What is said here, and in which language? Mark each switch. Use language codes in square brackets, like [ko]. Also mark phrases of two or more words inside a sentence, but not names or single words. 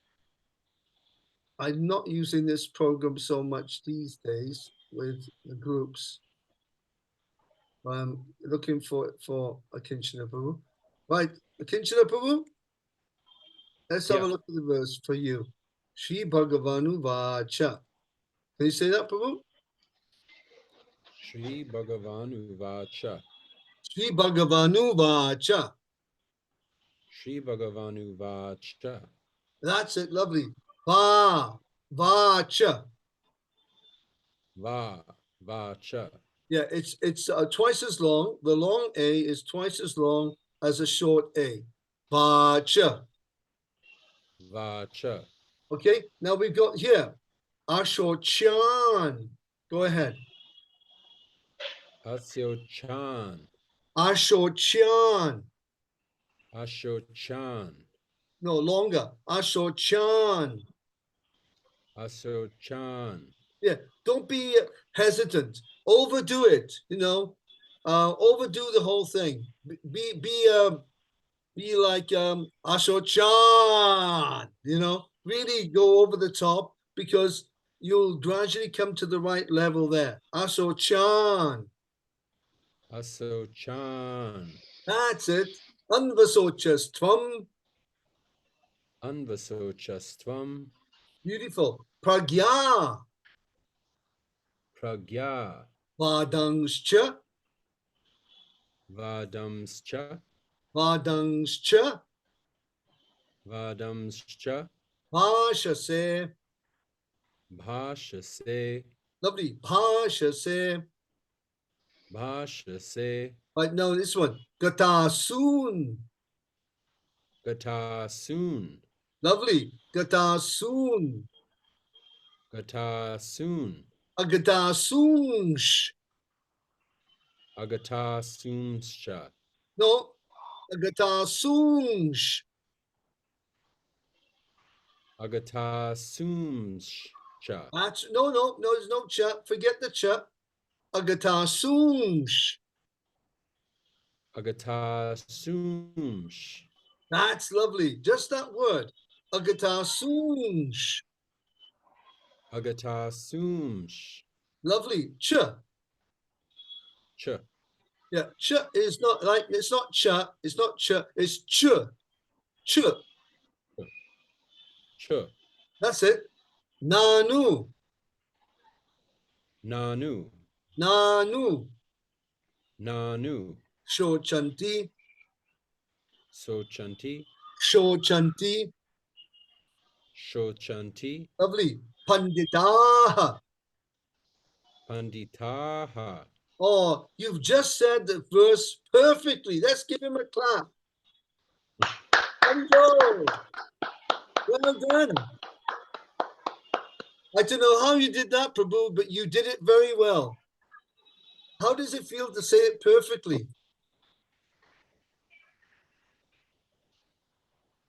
[en] I'm not using this program so much these days with the groups. I'm looking for a Kinshana Prabhu. Right, a Kinshana Prabhu? Let's have a Yeah. look at the verse for you. [sa] श्री भगवान् उवाच. [en] Can you say that, Prabhu? [sa] श्री भगवान् उवाच. श्री भगवान् उवाच. श्री भगवान् उवाच. [en] That's it, lovely. [sa] Vacha. Vacha. [en] Yeah, it's twice as long. The long A is twice as long as a short A. [sa] Vacha. Vacha. [en] Okay, now we've got here Ashochan. Go ahead. [sa] Asyochan. Ashochan. Ashochan. [en] No, longer. Ashochan. [sa] Asochan. [en] Yeah, don't be hesitant. Overdo it, you know. Overdo the whole thing. Be like Ashochan, you know. Really go over the top because you'll gradually come to the right level there. [sa] Ashochan. Asochan. [en] That's it. Anvasochastvam. [sa] Anvasochastvam. [en] Beautiful. [sa] Pragya. Pragya. Vadangscha. Vadamscha. Vadangscha. Vadamscha. Bhashase. Bhashase. [en] Lovely. Bhashase. [sa] Bhashase. [en] Right, now this one. [sa] Gatasoon. Gatasoon. [en] Lovely. Gatasoon. [sa] Gatasoon. Agatasoonsh. Agatasoomscha. [en] No. Agatasoonsh. [sa] Agatasoomscha. [en] That's no, there's no cha. Forget the cha. Agatasoonsh. [sa] Agatasoomsh. [en] That's lovely. Just that word. Agatasoonsh. [sa] Agatasoomsh. [en] Lovely. Ch. Ch. Yeah. Ch is not like, it's not cha. It's not cha. It's ch. Ch. Ch. That's it. [sa] Nanu. Nanu. Nanu. Nanu. Shochanti. Sochanti. Shochanti. Shochanti. [en] Lovely. Panditaha. [sa] Panditaha. [en] Oh, you've just said the verse perfectly. Let's give him a clap. Hello. Well done. I don't know how you did that, Prabhu, but you did it very well. How does it feel to say it perfectly?